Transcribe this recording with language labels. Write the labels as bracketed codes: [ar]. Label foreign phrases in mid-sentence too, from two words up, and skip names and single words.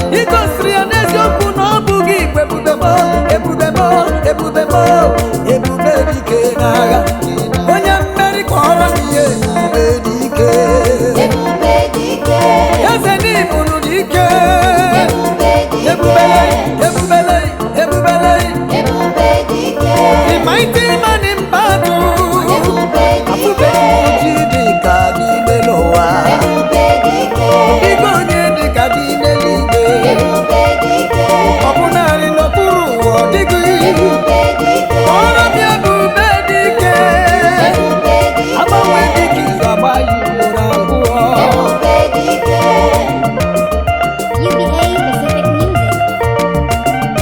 [ig] Ị gosiri ya n'eziokwu na ọ bụghị igwe bụ Ebube mo, ebube mo, ebube mo, ebube dike n'agha. Onye mmeri kpọrọ m ihe, ebube dike. Ebube dike. Eze n'ịbụnụ dike. Ebube dike. Ebubele, ebubele, ebubele. Ebube dike. [en] The mighty man in Mmadụ, [ig] Ebube dike. afụbeghị m chi dị ka gị n'elu ụwa. Ebube dike. Ọ dịghị onye dị ka gị n'eluigwe. Ebube dike. Ọ bụ naanị n'okpuru ụwa, ọ dịghị. Ebube dike. Kpọrọ m Ebube dike. Ebube dike. Agbanwe dịka izu agba ya ugboro abụọ. Ebube dike. [en] U B A Pacific Music.